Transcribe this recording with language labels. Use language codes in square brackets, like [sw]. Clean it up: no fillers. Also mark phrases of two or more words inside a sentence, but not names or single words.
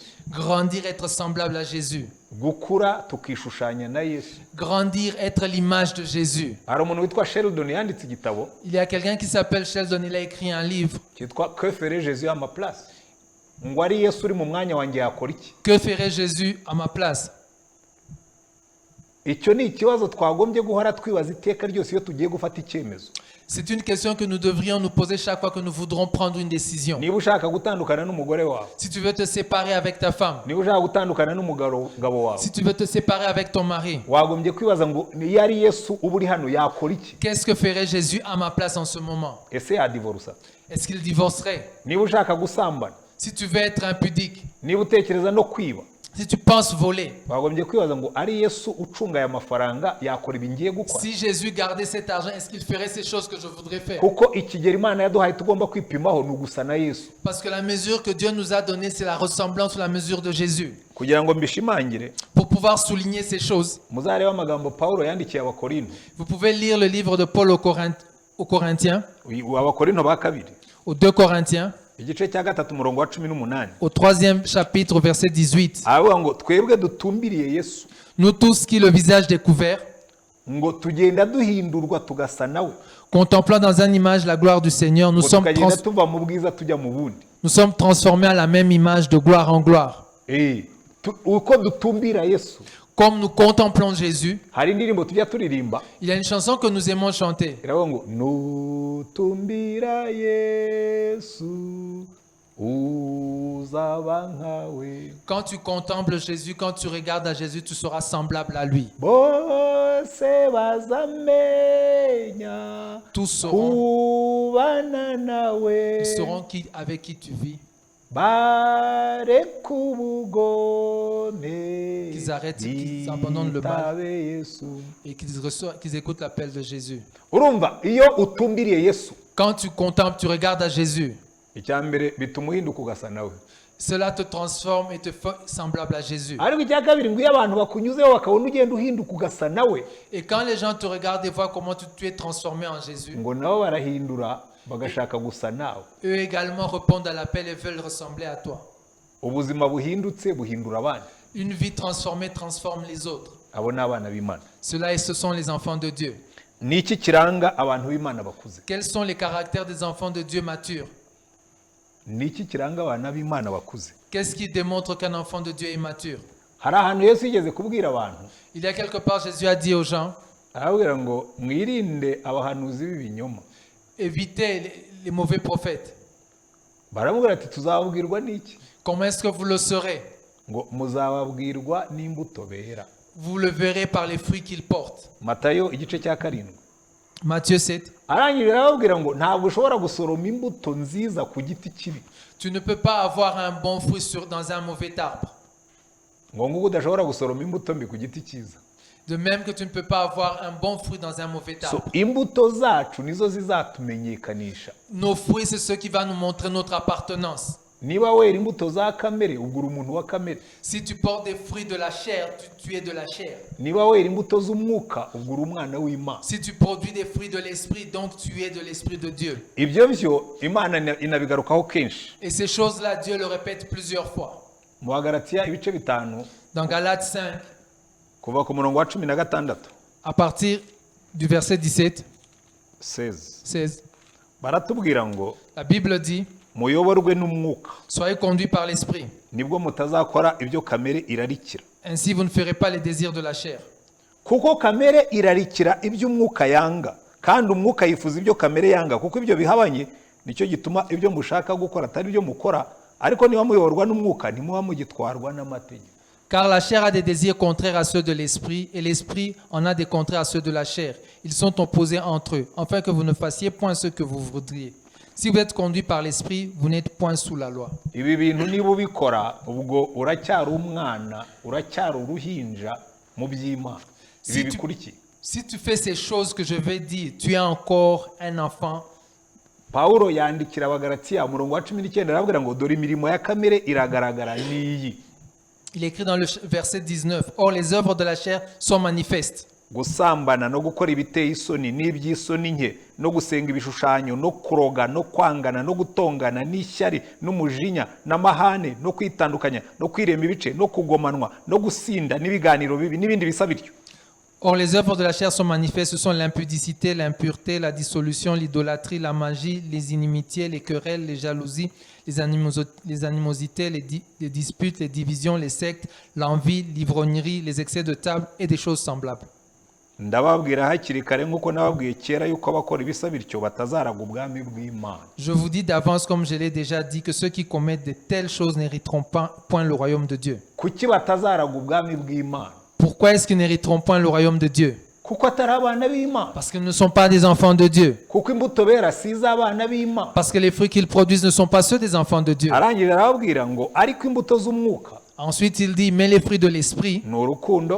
[fr] Grandir, être semblable à Jésus. [rw] gukura tukishushanya na Yesu. [fr] Grandir, être l'image de Jésus. [rw] Hari umuntu witwa Sheldon yanditse igitabo [fr] Il y a quelqu'un qui s'appelle Sheldon, il a écrit un livre. [rw] cyitwa Que ferait Jésus à ma place, ngo ari Yesu uri mu mwanya wanjye yakora iki. [fr] Que ferait Jésus à ma place? [rw] Icyo ni ikibazo twagombye guhora twibaza iteka ryose iyo tugiye gufata icyemezo. [fr] C'est une question que nous devrions nous poser chaque fois que nous voudrons prendre une décision. [rw] Niba ushaka gutandukana n'umugore wawe, [fr] Si tu veux te séparer avec ta femme, [rw] niba ushaka gutandukana n'umugabo wawe, [fr] si tu veux te séparer avec ton mari, [rw] wagombye kwibaza ngo iyo ari Yesu uba uri hano yakora iki. [fr] qu'est-ce que ferait Jésus à ma place en ce moment? [rw] Ese yadivorusa? [fr] Est-ce qu'il divorcerait? [rw] Niba ushaka gusambana, [fr] Si tu veux être impudique, [rw] niba utekereza no kwiba, [fr] si tu penses voler, [rw] wagombye kwibaza ngo ari Yesu ucunga aya mafaranga yakora ibi ngiye gukora. [fr] si Jésus gardait cet argent, est-ce qu'il ferait ces choses que je voudrais faire? [rw] Kuko ikigero Imana yaduhaye tugomba kwipimaho ni ugusa na Yesu. [fr] Parce que la mesure que Dieu nous a donnée, c'est la ressemblance ou la mesure de Jésus. [rw] Kugira ngo mbishimangire, [fr] Pour pouvoir souligner ces choses, [rw] muzareba amagambo Pawulo yandikiye Abakorinto, [fr] vous pouvez lire le livre de Paul aux Corinthiens, [rw] Abakorinto ba kabiri, [fr] aux 2 Corinthiens, [rw] igice cya gatatu umurongo wa 18. [fr] au 3e chapitre, verset 18. [rw] Aravuga ngo twebwe dutumbiriye Yesu, [fr] Nous tous qui, le visage découvert, [rw] ngo tugenda duhindurwa tugasa nawe, [fr] contemplant dans une image la gloire du Seigneur, [rw] ngo tukagenda tuva mu bwiza tujya mu bundi. [fr] nous sommes transformés à la même image de gloire en gloire. [rw] Uko dutumbira Yesu, [fr] Comme nous contemplons Jésus, [rw] hari indirimbo tujya turirimba [fr] il y a une chanson que nous aimons chanter. [rw] iravuga ngo nutumbira Yesu uzaba nkawe, [fr] Quand tu contemples Jésus, quand tu regardes à Jésus, tu seras semblable à lui. [rw] bose bazamenya [fr] Tous sauront, [rw] kubana nawe, [fr] avec qui tu vis, [rw] bareka ubugome [fr] qu'ils arrêtent, qu'ils abandonnent le mal [rw] bitabe Yesu. [fr] et qu'ils écoutent l'appel de Jésus. [rw] Urumva iyo utumbiriye Yesu, [fr] Quand tu contemples, tu regardes à Jésus, [rw] icya mbere bituma uhinduka ugasa nawe. [fr] cela te transforme et te fait semblable à Jésus. [rw] Ariko icya kabiri ngo iyo abantu bakunyuzeho bakabona ugenda uhinduka ugasa nawe, [fr] Et quand les gens te regardent et voient comment tu es transformé en Jésus, [rw] ngo nabo barahindura bagashaka gusa nawe. [fr] eux également répondent à l'appel et veulent ressembler à toi. [rw] Ubuzima buhindutse buhindura abandi. [fr] Une vie transformée transforme les autres. [rw] Abo ni abana b'Imana. [fr] Ce sont les enfants de Dieu. [rw] Ni iki kiranga abantu b'Imana bakuze? [fr] Quels sont les caractères des enfants de Dieu matures? [rw] Ni iki kiranga abana b'Imana bakuze? [fr] Qu'est-ce qui démontre qu'un enfant de Dieu est mature? [rw] Hari ahantu Yesu yigeze kubwira abantu, [fr] Il y a quelque part, Jésus a dit aux gens, [rw] arababwira ngo mwirinde abahanuzi b'ibinyoma. [fr] évitez les mauvais prophètes. [rw] Baramubwira ati tuzababwirwa n'iki? [fr] Comment est-ce que vous le saurez? [rw] Ngo muzababwirwa n'imbuto bera. [fr] Vous le verrez par les fruits qu'ils portent. [rw] Matayo igice cya 7. [fr] Matthieu 7. [rw] Arangije arababwira ngo ntabwo ushobora gusoroma imbuto nziza ku giti kibi, [fr] Tu ne peux pas avoir un bon fruit dans un mauvais arbre. [rw] ngo nguko udashobora gusoroma imbuto mbi ku giti cyiza. [fr] De même que tu ne peux pas avoir un bon fruit dans un mauvais So arbre. [rw] imbuto zacu nizo zizatumenyekanisha. [fr] Nos fruits, c'est ce qui va nous montrer notre appartenance. [rw] Niba wera imbuto za kamere ubwo uri umuntu wa kamere, [fr] Si tu portes des fruits de la chair, tu es de la chair. [rw] niba wera imbuto z'umwuka ubwo uri umwana w'Imana. [fr] Si tu produis des fruits de l'esprit, donc tu es de l'esprit de Dieu. [rw] Ibyo byo Imana inabigarukaho kenshi. [fr] Et ces choses-là, Dieu le répète plusieurs fois. [rw] Mu Bagalatiya ibice 5 [fr] Dans Galates 5, [rw] kuva ku murongo wa 16 [fr] à partir du verset 17, 16, [rw] baratubwira ngo [fr] la Bible dit, [rw] muyoborwe n'umwuka, [fr] soyez conduits par l'esprit. [rw] nibwo mutazakora ibyo kamere irarikira. [fr] Ainsi, vous ne ferez pas les désirs de la chair. [rw] Kuko kamere irarikira ibyo umwuka yanga, kandi umwuka yifuza ibyo kamere yanga, kuko ibyo bihabanye nicyo gituma ibyo mushaka gukora atari byo mukora, ariko niba muyoborwa n'umwuka ntimuba mugitwarwa n'amategeko. [fr] Car la chair a des désirs contraires à ceux de l'esprit, et l'esprit en a des contraires à ceux de la chair. Ils sont opposés entre eux, afin que vous ne fassiez point ce que vous voudriez. Si vous êtes conduit par l'esprit, vous n'êtes point sous la loi. [rw] Ibi bintu niba ubikora ubwo uracyari umwana, uracyari uruhinja mu by'Imana. Ibi bikurikiye. [fr] Si tu fais ces choses que je vais dire, tu es encore un enfant. [rw] Pawulo yandikira Abagalatiya umurongo wa 19 arabwira ngo dore imirimo ya kamere iragaragara n'iyi. [fr] Il écrit dans le verset 19, « Or les œuvres de la chair sont manifestes. » [rw] gusambana no gukora ibiteye isoni n'iby'isoni nke no gusenga ibishushanyo no kuroga no kwangana no gutongana n'ishyari n'umujinya n'amahane no kwitandukanya no kwirema ibice no kugomanwa no gusinda n'ibiganiro bibi n'ibindi bisa bityo. [fr] Or, les œuvres de la chair sont manifestes, ce sont l'impudicité, l'impureté, la dissolution, l'idolâtrie, la magie, les inimitiés, les querelles, les jalousies, les animosités, les disputes, les divisions, les sectes, l'envie, l'ivrognerie, les excès de table et des choses semblables. [rw] Ndababwira hakiri kare nk'uko nababwiye kera yuko abakora ibisa bityo batazaraga ubwami bw'Imana. [fr] Je vous dis d'avance, comme je l'ai déjà dit, que ceux qui commettent de telles choses n'hériteront point le royaume de Dieu. [rw] Kuki batazaraga ubwami bw'Imana? [fr] Pourquoi est-ce qu'ils n'hériteront point le royaume de Dieu? [rw] Kuko atari abana b'Imana. [fr] Parce qu'ils ne sont pas des enfants de Dieu. [rw] Kuko imbuto bera si iz'abana b'Imana. [fr] Parce que les fruits qu'ils produisent ne sont pas ceux des enfants de Dieu. [rw] Arangije arababwira ngo ariko imbuto z'umwuka [fr] Ensuite, il dit, mais les fruits de l'esprit, [rw] ni urukundo,